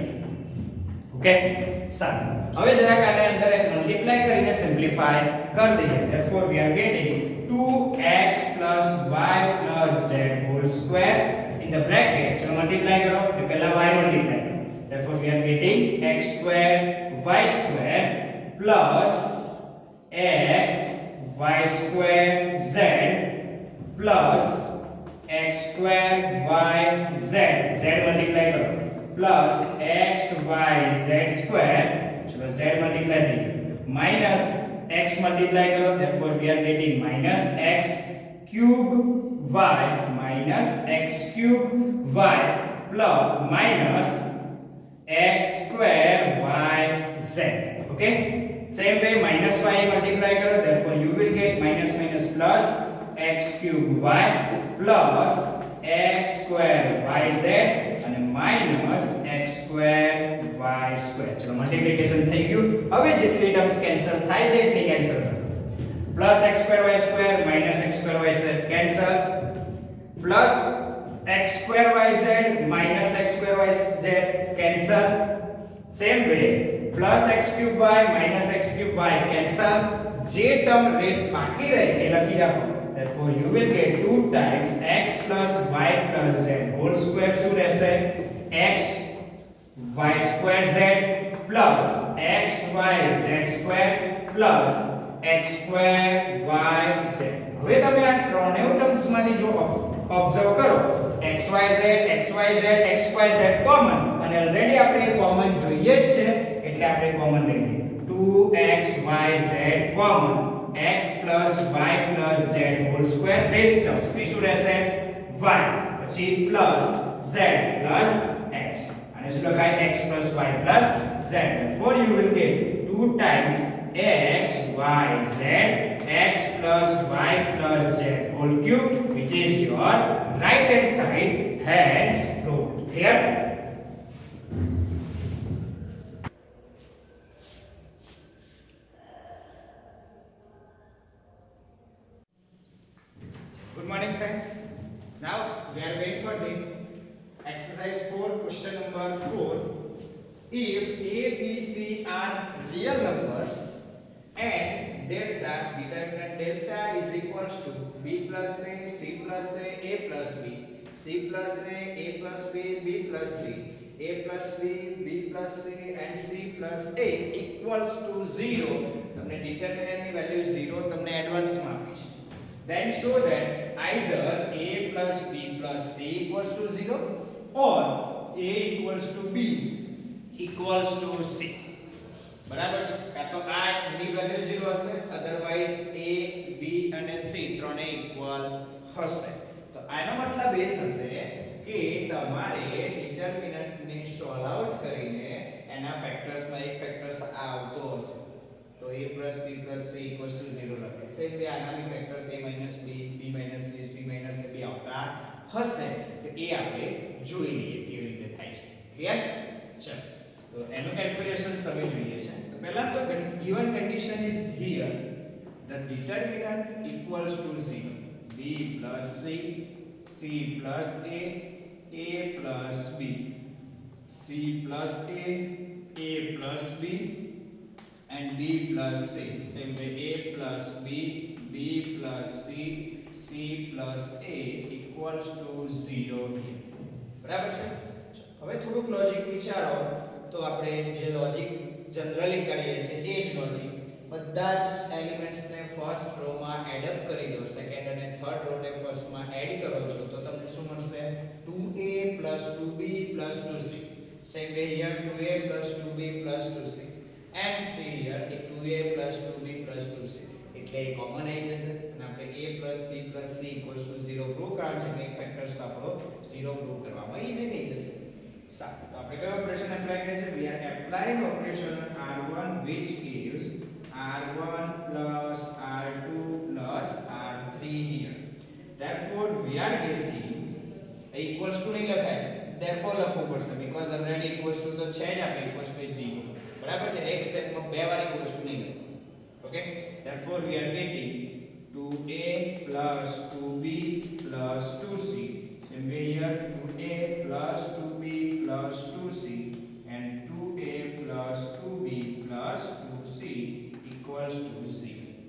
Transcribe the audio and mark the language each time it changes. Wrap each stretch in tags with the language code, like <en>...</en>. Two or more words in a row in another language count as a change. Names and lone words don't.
<gu>ઓકે સારું. હવે જરાક આને અંદર એક મલ્ટીપ્લાય કરીને સિમ્પ્લિફાય કરી દઈએ.</gu> <en>therefore we are getting 2x plus y plus z whole square in the bracket.</en> <gu>ચલો મલ્ટીપ્લાય કરો એટલે પહેલા y મલ્ટીપ્લાય કરો.</gu> <en>therefore we are getting x square y square plus x y square z plus x square y z z</en> <gu>મલ્ટીપ્લાય કરો</gu> <en>plus x y z square.</en> <gu>ચલો z મલ્ટીપ્લાય થઈ ગયું minus x મલ્ટીપ્લાય કરો.</gu> <en>therefore we are getting minus x cube y minus x cube y plus minus x square y z. okay same way minus y</en> <gu>મલ્ટીપ્લાય કરો.</gu> <en>therefore you will get minus minus plus x cube y plus x square yz and minus x square y square.</en> <gu>ચલો મલ્ટીપ્લિકેશન થઈ ગયું. હવે જેટલી ટર્મ્સ કેન્સલ થાય છે એટલી કેન્સલ કરો.</gu> <en>plus x square y square minus x square yz cancel plus x square yz minus x square yz cancel. same way plus x cube y minus x cube y cancel.</en> <gu>જે ટર્મ રેસ્ટ બાકી રહે એ લખી રાખો.</gu> <en>therefore you will get 2 times x plus y plus z whole square</en> <gu>શું રહેશે</gu> <en>x y square z plus x y z square plus x square y z.</en> <gu>હવે તમે આ ત્રણેય ટર્મ્સ માંથી જો ઓબ્ઝર્વ કરો xyz xyz xyz કોમન અને ઓલરેડી આપણે કોમન જોઈએ જ છે એટલે આપણે કોમન લઈએ 2xyz કોમન</gu> <en>x plus y plus z whole square</en> <gu>રેસ્ટ ટર્મ્સ થી શું રહેશે y પછી</gu> <en>plus z plus x</en> <gu>અને શું લખાય</gu> <en>x plus y plus z. therefore you will get 2 times x y z x plus y plus z whole cube which is your right hand side. hence proved. clear? Good morning friends. Now we are going for the exercise 4 question number 4. If a b c are real numbers and delta determinant delta is equals to b plus a c plus a plus b C plus A plus B, B plus C, A plus B, B plus C and C plus A equals to 0.</en> <gu>તમને determinant ની value 0 તમને એડવાન્સ માં આપી છે.</gu> <en>Then show that either A plus B plus C equals to 0 or A equals to B equals to C.</en> <gu>બરાબર છે? કાં તો આ ની વેલ્યુ 0 હશે, અધરવાઇઝ A, B અને C ત્રણે ઇક્વલ હશે. તો આનો મતલબ એ થશે કે તમારે ડિટરમિનન્ટ ને સોલ્વ આઉટ કરીને એના ફેક્ટર્સ માં એક ફેક્ટર્સ આવતો હશે. તો A + B + C = 0 લખે છે. એટલે આના બી ફેક્ટર્સ A - B, B - C, C - A બી આવતા હશે. તો એ આપણે જોઈ લઈએ કેવી રીતે થાય છે. ક્લિયર? ચલો. તો એનું કેલ્ક્યુલેશન સમય જોઈએ છે. તો પહેલા તો</gu> <en>given condition is here the determinant equals to 0, b plus c, c plus a plus b, c plus a plus b and b plus c. Same way a plus b, b plus c, c plus a equals to 0 here.</en> <gu>બરાબર છે? હવે થોડુંક લોજિક વિચારો તો આપણે જે લોજિક જનરલી કરીએ છીએ એ જ લોજિક બધા જ એલિમેન્ટ્સ ને ફર્સ્ટ રો માં એડ અપ કરી દો, સેકન્ડ અને થર્ડ રો ને ફર્સ્ટ માં એડ કરો છો તો તમને શું મળશે?</gu> <en>2a + 2b + 2c. same way here 2a + 2b + 2c and see here 2a + 2b + 2c.</en> <gu>એટલે એ કોમન આવી જશે અને આપણે a + b + c = 0 પ્રૂવ કરવાનું છે. એટલે ફેક્ટર્સ તો આપણો 0 પ્રૂવ કરવામાં ઈઝી થઈ જશે. સારું, તો આપણે કયો ઓપરેશન એપ્લાય કરીએ છીએ?</gu> <en>We are applying operation on R1 which gives R1 plus R2 plus R3 here. Therefore we are getting equals to</en> <gu>નહીં લખાય,</gu> <en>therefore</en> <gu>લખવું પડશે</gu> <en>because already equals to</en> <gu>તો છે જ, આપણે</gu> <en>equals to 0.</en> <gu>બરાબર છે? એક સ્ટેપમાં બે વાર</gu> <en>equals to</en> <gu>નહીં લખવું.</gu> <en>Okay, therefore we are getting 2a plus 2b plus 2c. Same way here 2a plus 2b plus 2c and 2a plus 2b plus 2c equals to 0.</en>